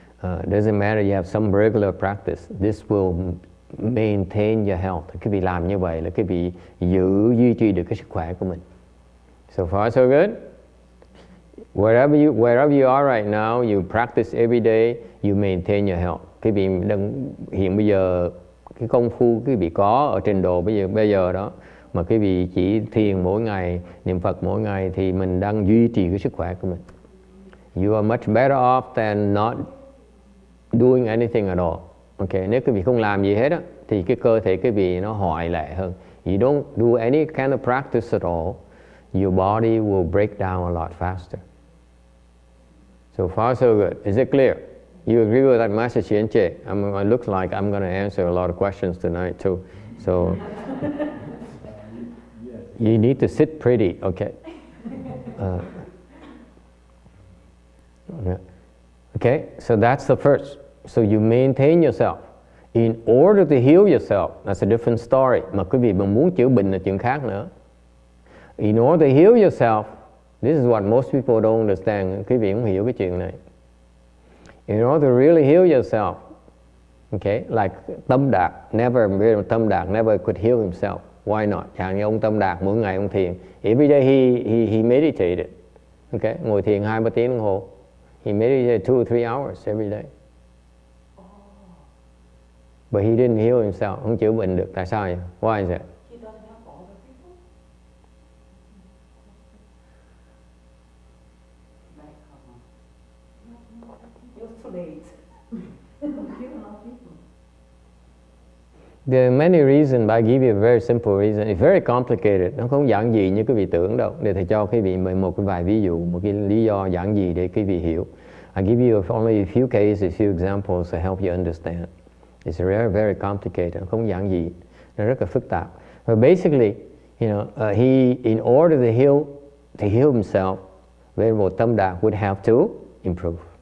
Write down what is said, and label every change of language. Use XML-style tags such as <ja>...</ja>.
<en>Doesn't matter, you have some regular practice. This will maintain your health.</en> <vi>Quý vị làm như vậy là quý vị duy trì được cái sức khỏe của mình.</vi> <en>So far so good. Wherever you are right now, you practice every day, you maintain your health.</en> <vi>Quý vị hiện bây giờ cái công phu quý vị có ở trình độ bây giờ đó, mà quý vị chỉ thiền mỗi ngày, niệm Phật mỗi ngày, thì mình đang duy trì cái sức khỏe của mình.</vi> <en>You are much better off than not doing anything at all.</en> <vi>Okay, nếu quý vị không làm gì hết á, thì cái cơ thể quý vị nó hoại lệ hơn.</vi> <en>You don't do any kind of practice at all, your body will break down a lot faster. So far so good. Is it clear? You agree with that message, Yenche? It looks like I'm going to answer a lot of questions tonight too. So you need to sit pretty, okay? Okay, so that's the first. So you maintain yourself. In order to heal yourself, that's a different story.</en> <vi>Mà quý vị mà muốn chữa bệnh là chuyện khác nữa.</vi> <en>In order to heal yourself, this is what most people don't understand.</en> <vi>Quý vị không hiểu cái chuyện này.</vi> <en>In order to really heal yourself, okay, like Tâm Đạt, Tâm Đạt never could heal himself. Why not?</en> <vi>Chẳng như ông Tâm Đạt mỗi ngày ông thiền.</vi> <en>Every day he meditated.</en> <vi>Okay, ngồi thiền 2-3 tiếng đồng hồ.</vi> <en>He meditated 2 or 3 hours every day. But he didn't heal himself.</en> <vi>Không chữa bệnh được. Tại sao vậy?</vi> <en>Why is it? He doesn't help other people. You're too late. There are many reasons, but I give you a very simple reason. It's very complicated.</en> <vi>Nó không giản dị như quý vị tưởng đâu. Để thầy cho quý vị một cái vài ví dụ, một cái lý do giản dị để quý vị hiểu.</vi> <en>I give you only a few cases, a few examples to help you understand. It's very, very complicated.</en> <vi>Nó không giản dị. Nó rất là phức tạp.</vi> <en>But basically, you know, he, in order to heal himself, Venerable Tâm Đạt would have to improve.</en>